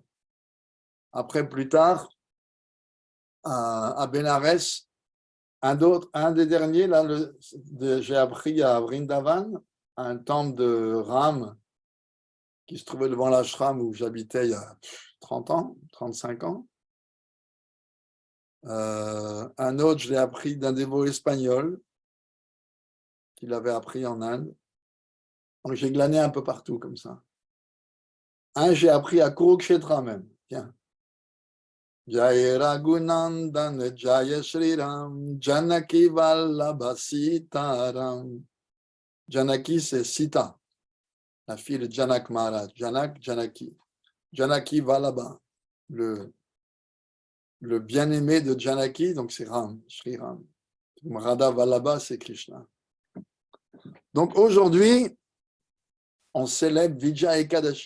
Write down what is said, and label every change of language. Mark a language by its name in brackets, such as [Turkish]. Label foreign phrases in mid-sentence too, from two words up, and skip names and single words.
[French] Après, plus tard, à Bénarès, Un des derniers, là, j'ai appris à Vrindavan, un temple de Ram qui se trouvait devant l'ashram où j'habitais il y a 30 ans, 35 ans. Un autre, je l'ai appris d'un dévot espagnol qu'il avait appris en Inde. Donc j'ai glané un peu partout comme ça. Un, j'ai appris à Kurukshetra même. Tiens. [Hindi] जय रघुनन्दन जय श्री राम जानकी वल्लभ सीताराम. [French] Janaki, c'est Sita, la fille de Janak Maharaj. Janak, Janaki. Janaki Vallabha, le bien-aimé de Janaki, donc c'est Ram, Shri Ram. Radha Vallabha, c'est Krishna. Donc aujourd'hui, on célèbre Vijaya Ekadashi.